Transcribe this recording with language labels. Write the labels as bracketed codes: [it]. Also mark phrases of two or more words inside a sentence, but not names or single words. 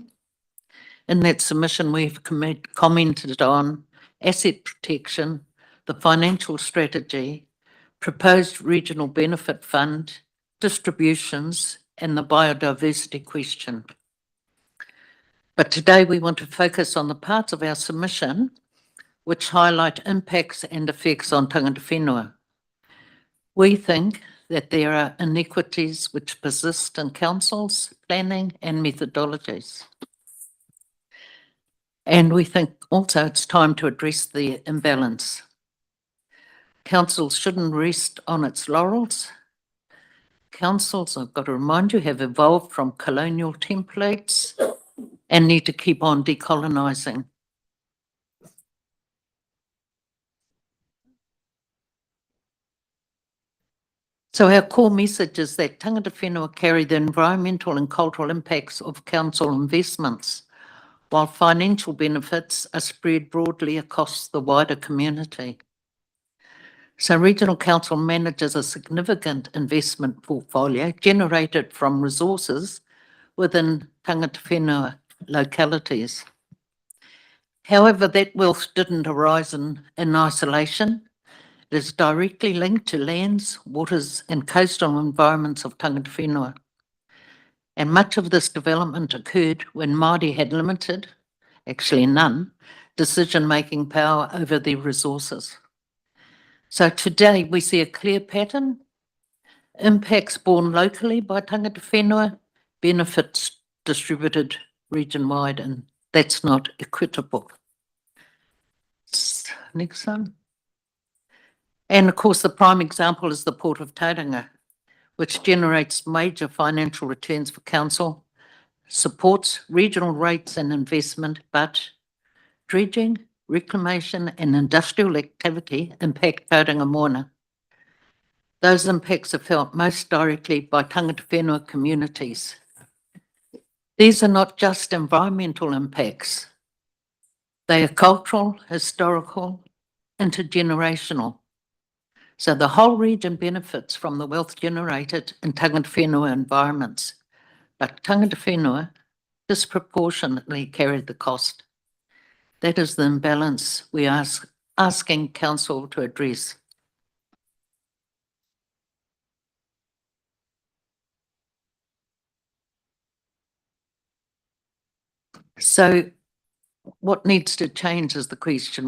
[en] In that submission, we've commented on asset protection, the financial strategy, proposed regional benefit fund, distributions, and the biodiversity question. But today we want to focus on the parts of our submission which highlight impacts and effects on [mi] tangata whenua. [en] We think that there are inequities which persist in councils, planning and methodologies. And we think also it's time to address the imbalance. Councils shouldn't rest on its laurels. Councils, I've got to remind you, have evolved from colonial templates and need to keep on decolonising. So our core message is that [mi] tangata whenua [en] carry the environmental and cultural impacts of council investments, while financial benefits are spread broadly across the wider community. So regional council manages a significant investment portfolio generated from resources within [mi] tangata whenua [en] localities. However, that wealth didn't arise in isolation. It is directly linked to lands, waters and coastal environments of [mi] tangata whenua. [en] And much of this development occurred when Māori had limited, actually none, decision-making power over their resources. So today we see a clear pattern: impacts borne locally by [mi] tangata whenua, [en] benefits distributed region-wide, and that's not equitable. Next one. And of course, the prime example is the Port of Tauranga, which generates major financial returns for council, supports regional rates and investment, but dredging, reclamation and industrial activity impact Tauranga Moana. Those impacts are felt most directly by [mi] tangata whenua [en] communities. These are not just environmental impacts. They are cultural, historical, intergenerational. So the whole region benefits from the wealth generated in [mi] tangata whenua [en] environments, but [mi] tangata whenua [en] disproportionately carry the cost. That is the imbalance we are asking council to address. So what needs to change is the question.